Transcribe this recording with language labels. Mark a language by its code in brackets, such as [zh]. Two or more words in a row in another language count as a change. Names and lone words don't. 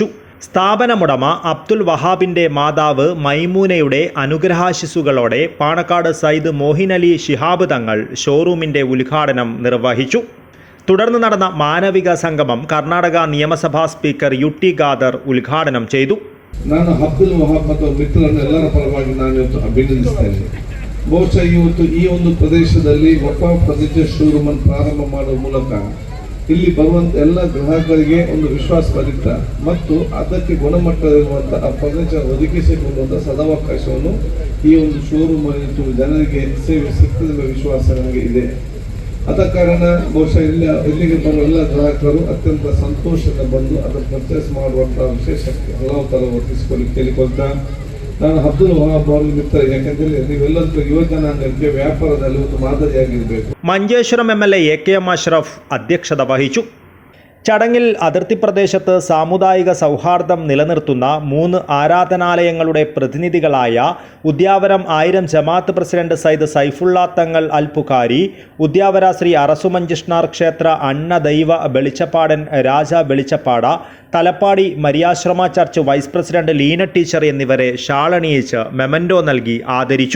[ml] സ്ഥാപനമുടമ അബ്ദുൽ വഹാബിൻ്റെ മാതാവ് മൈമൂനയുടെ അനുഗ്രഹാശിസുകളോടെ പാണക്കാട് സയ്യിദ് മോഹിനലി ശിഹാബ് തങ്ങൾ ഷോറൂമിൻ്റെ ഉദ്ഘാടനം നിർവഹിച്ചു. തുടർന്ന് നടന്ന മാനവിക സംഗമം കർണാടക നിയമസഭാ സ്പീക്കർ UT ഖാദർ ഉദ്ഘാടനം ചെയ്തു. [kn] ನಾನು ಅಬ್ದುಲ್ ವಹಾಬ್ ಮತ್ತು ಮಿತ್ರರನ್ನು ಎಲ್ಲರ ಪರವಾಗಿ ನಾನು ಇವತ್ತು ಅಭಿನಂದಿಸ್ತೇನೆ. ಬಹುಶಃ ಇವತ್ತು ಈ ಒಂದು ಪ್ರದೇಶದಲ್ಲಿ ವಫಾ ಫರ್ನಿಚರ್ ಶೋರೂಮ್ ಅನ್ನು ಪ್ರಾರಂಭ ಮಾಡುವ ಮೂಲಕ ಇಲ್ಲಿ ಬರುವಂತ ಎಲ್ಲ ಗ್ರಾಹಕರಿಗೆ ಒಂದು ವಿಶ್ವಾಸ ಬರುತ್ತೆ ಮತ್ತು ಅದಕ್ಕೆ ಗುಣಮಟ್ಟವಿರುವಂತಹ ಫರ್ನಿಚರ್ ಒದಗಿಸಿಕೊಳ್ಳುವಂತಹ ಸದಾವಕಾಶವನ್ನು ಈ ಒಂದು ಶೋರೂಮ್ ಜನರಿಗೆ ಸೇವೆ ಸಿಗ್ತದೆ ವಿಶ್ವಾಸ ನನಗೆ ಇದೆ. ಆದ ಕಾರಣ ಬಹುಶಃ ಇಲ್ಲಿಗೆ ಬರುವ ಎಲ್ಲ ಗ್ರಾಹಕರು ಅತ್ಯಂತ ಸಂತೋಷದಿಂದ ಬಂದು ಅದನ್ನು ಪರ್ಚೇಸ್ ಮಾಡುವಂತಹ ವಿಶೇಷಕ್ಕೆ ಹಲವು ಥರ ವರ್ತಿಸಿಕೊಳ್ಳಿ ಕೇಳಿಕೊಳ್ತಾ ನಾನು ಅಬ್ದುಲ್ ವಹಾಬ್ ಅವರಿಗೆ ಮಿತ್ರ, ಯಾಕೆಂದರೆ ನೀವೆಲ್ಲರೂ ಯುವ ಜನಾಂಗಕ್ಕೆ ವ್ಯಾಪಾರದಲ್ಲಿ ಒಂದು ಮಾದರಿಯಾಗಿರಬೇಕು. [ml] മഞ്ചേശ്വരം MLA AKM അഷ്റഫ് അധ്യക്ഷത വഹിച്ചു. ചടങ്ങിൽ അതിർത്തി പ്രദേശത്ത് സാമുദായിക സൗഹാർദ്ദം നിലനിർത്തുന്ന 3 ആരാധനാലയങ്ങളുടെ പ്രതിനിധികളായ ഉദ്യാവരം 1000 ജമാഅത്ത് പ്രസിഡന്റ് സയ്യിദ് സൈഫുള്ള തങ്ങൾ അൽ പുഖാരി, ഉദ്യാവര ശ്രീ അറസുമഞ്ചിഷ്ണാർ ക്ഷേത്ര അണ്ണദൈവ വെളിച്ചപ്പാടൻ രാജ വെളിച്ചപ്പാട, തലപ്പാടി മരിയാശ്രമ ചർച്ച് വൈസ് പ്രസിഡന്റ് ലീന ടീച്ചർ എന്നിവരെ ഷാളണിയിച്ച് മെമൻറ്റോ നൽകി ആദരിച്ചു.